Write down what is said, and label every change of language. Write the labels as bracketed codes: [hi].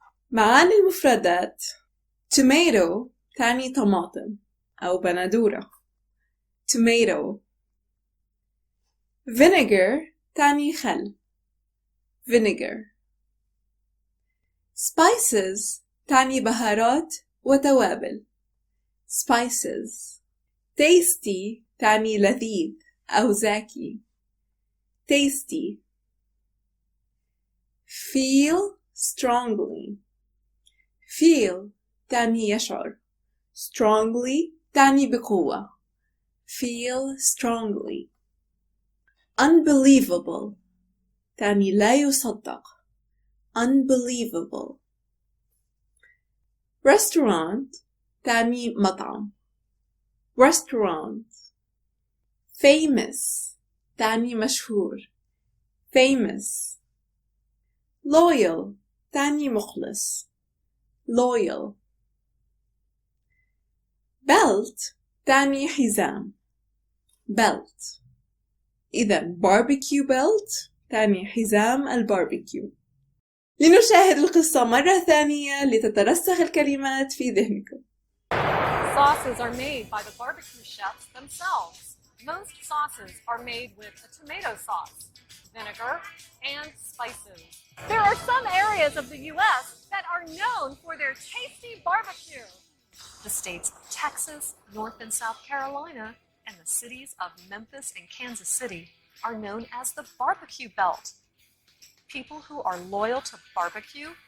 [ar] معاني المفردات: tomato تعني طماطم أو بندورة، tomato. vinegar تعني خل، vinegar. spices تعني بهارات وتوابل، spices. tasty تعني لذيذ أو زاكي، tasty. [en] feel strongly، feel [ar] تعني يشعر، [en] strongly [ar] تعني بقوة، [en] feel strongly. [ar] unbelievable تعني لا يصدق، unbelievable. restaurant تعني مطعم، restaurant. famous تعني مشهور، famous. loyal تعني مخلص، loyal. belt تعني حزام، belt. إذا barbecue belt تعني حزام الباربيكيو. لنشاهد القصة مرة ثانية لتترسخ الكلمات في ذهنكم. [en] Sauces are made by the barbecue chefs themselves. Most sauces are made with a tomato sauce, vinegar, and spices. There are some areas of the U.S. that are known for their tasty barbecue. The states of Texas, North and South Carolina, and the cities of Memphis and Kansas City are known as the barbecue belt. People who are loyal to barbecue